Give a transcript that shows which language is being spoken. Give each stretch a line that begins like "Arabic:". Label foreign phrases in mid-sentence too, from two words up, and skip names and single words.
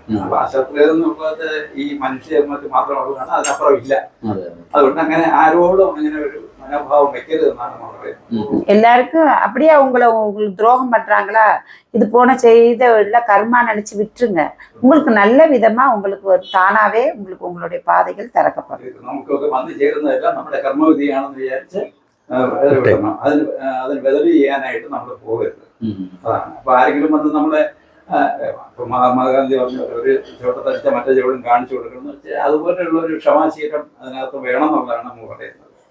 Malayalam: അപ്പൊ ആ ശത്രുത എന്നുള്ളത് ഈ മനുഷ്യജന്മത്തിൽ മാത്രമുള്ളതാണ്, അതിനപ്പുറം ഇല്ല. അതുകൊണ്ട് അങ്ങനെ ആരോടും അങ്ങനെ ഒരു മനോഭാവം വെക്കരുത് എന്നാണ് നമ്മൾ പറയുന്നത്.
Tamil: எல்லாருக்கும் அப்படியே உங்களுக்கு துரோகம் பண்றாங்களா, இது போன செய்த கர்மா நினைச்சு விட்டுருங்க. உங்களுக்கு நல்ல விதமா உங்களுக்கு தானாவே உங்களுக்கு உங்களுடைய பாதைகள் திறக்கப்படும்.
Malayalam: നമുക്കൊക്കെ വന്നു ചേരുന്നതെല്ലാം നമ്മുടെ കർമ്മവിധിയാണെന്ന് വിചാരിച്ച് അതിന് ബദലി ചെയ്യാനായിട്ട് നമ്മൾ പോകരുത്. അതാണ്. അപ്പൊ ആരെങ്കിലും വന്ന് നമ്മളെ മഹാത്മാഗാന്ധി പറഞ്ഞ ഒരു ചുവട്ടത്തടിച്ച മറ്റേ ചുവടും കാണിച്ചു കൊടുക്കണം എന്ന് വെച്ചാൽ അതുപോലെയുള്ള ഒരു ക്ഷമാശീലം അതിനകത്ത് വേണം എന്നുള്ളതാണ് നമ്മൾ പറയുന്നത്.